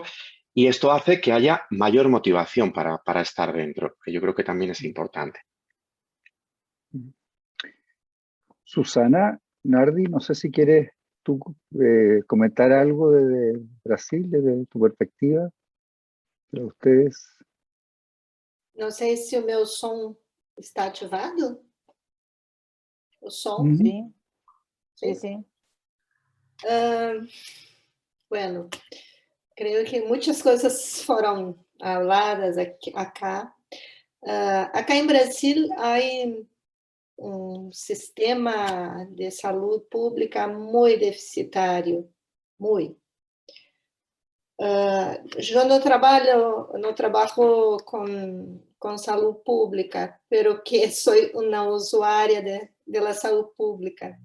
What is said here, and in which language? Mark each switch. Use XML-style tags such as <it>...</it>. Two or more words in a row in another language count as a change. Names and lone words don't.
<es>Y esto hace que haya mayor motivación para estar dentro, que yo creo que también es importante. Susana, Nardi, no sé si quieres tú comentar algo desde Brasil, desde tu perspectiva, para ustedes.</es> <pt>Não sei se o meu som está ativado. O som. Ujú.</pt> <es>Sí, sí, sí. Bueno,</es> <pt>creio que muitas coisas foram habladas acá. Acá em Brasil há sistema de saúde pública muito deficitário, muito. Eu não trabalho com saúde pública, pero que sou uma usuária</pt> <es>de la</es> <pt>saúde pública.</pt>